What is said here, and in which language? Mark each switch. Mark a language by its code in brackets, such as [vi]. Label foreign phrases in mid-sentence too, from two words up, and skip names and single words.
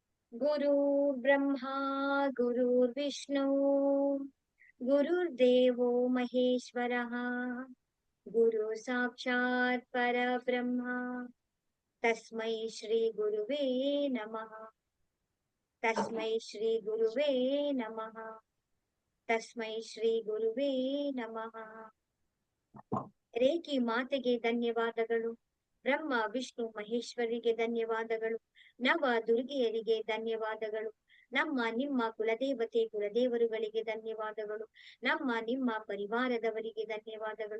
[sa] गुरुर्ब्रह्मा गुरुर्विष्णु गुरुर्देवो महेश्वरः गुरु साक्षात् परब्रह्म तस्मै श्री गुरुवे नमः। तस्मै श्री गुरुवे नमः। तस्मै श्री गुरुवे नमः। [kn] ರೇಖಿ ಮಾತೆಗೆ ಧನ್ಯವಾದಗಳು. ಬ್ರಹ್ಮ ವಿಷ್ಣು ಮಹೇಶ್ವರಿಗೆ ಧನ್ಯವಾದಗಳು. ನವ ದುರ್ಗೆಯರಿಗೆ ಧನ್ಯವಾದಗಳು. ನಮ್ಮ ನಿಮ್ಮ ಕುಲದೇವತೆ ಕುಲದೇವರುಗಳಿಗೆ ಧನ್ಯವಾದಗಳು. ನಮ್ಮ ನಿಮ್ಮ ಪರಿವಾರದವರಿಗೆ ಧನ್ಯವಾದಗಳು.